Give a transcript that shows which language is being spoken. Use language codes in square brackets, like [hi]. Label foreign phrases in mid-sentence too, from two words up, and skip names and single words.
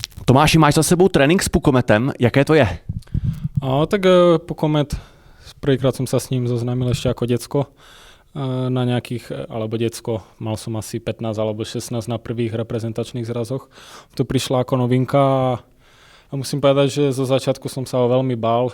[cs] Tomáši, máš za sebou trénink s pukometem, jaké to je? [sk] Tak pukomet, prvýkrát som sa s ním zoznámil ešte ako decko. Na nejakých, alebo decko, mal som asi 15 alebo 16 na prvých reprezentačných zrazoch. To prišla ako novinka a musím povedať, že zo začiatku som sa ho veľmi bál.